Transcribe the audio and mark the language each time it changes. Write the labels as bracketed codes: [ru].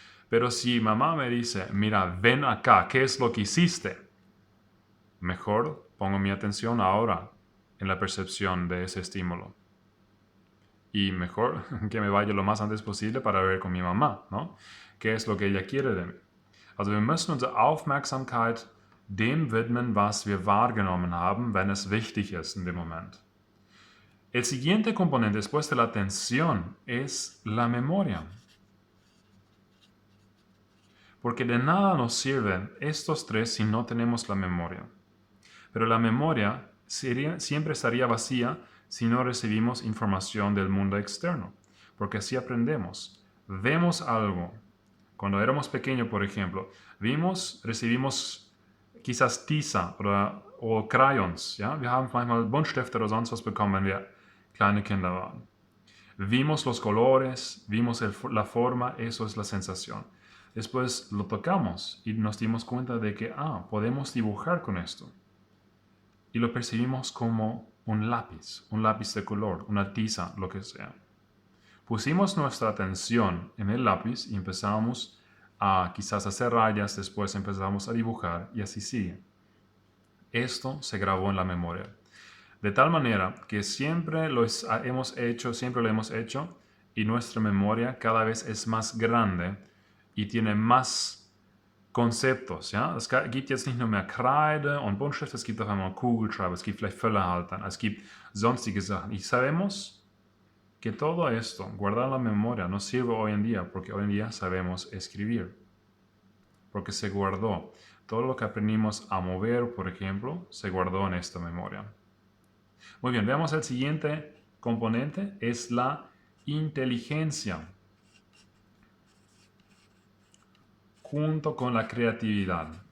[es] Pero si mamá me dice, mira, ven acá, ¿qué es lo que hiciste? Mejor pongo mi atención ahora en la percepción de ese estímulo. Y mejor que me vaya lo más antes posible para ver con mi mamá, ¿no? ¿Qué es lo que ella quiere de mí? [de] Also wir müssen unsere Aufmerksamkeit dem widmen, was wir wahrgenommen haben, wenn es wichtig ist in dem Moment. [es] El siguiente componente después de la atención es la memoria. Porque de nada nos sirven estos tres si no tenemos la memoria. Pero la memoria siempre estaría vacía si no recibimos información del mundo externo. Porque así aprendemos. Vemos algo. Cuando éramos pequeños, por ejemplo, recibimos quizás tiza o crayons. ¿Ya? [de] Wir haben manchmal Buntstifte oder sonst was bekommen, wenn wir kleine Kinder waren. [es] Vimos los colores, vimos la forma, eso es la sensación. Después lo tocamos y nos dimos cuenta de que, podemos dibujar con esto. Y lo percibimos como un lápiz de color, una tiza, lo que sea. Pusimos nuestra atención en el lápiz y empezamos a quizás hacer rayas, después empezamos a dibujar y así sigue. Esto se grabó en la memoria. De tal manera que siempre lo hemos hecho y nuestra memoria cada vez es más grande y tiene más Konzeptos. [de] Ja? Es gibt jetzt nicht nur mehr Kreide und Buntstift, es gibt auf einmal Kugelschreiber, es gibt vielleicht Füllerhalter, es gibt sonstige Sachen. [es] Y sabemos que todo esto, guardar la memoria, nos sirve hoy en día porque hoy en día sabemos escribir. Porque se guardó. Todo lo que aprendimos a mover, por ejemplo, se guardó en esta memoria. Muy bien, veamos el siguiente componente, es la inteligencia, junto con la creatividad.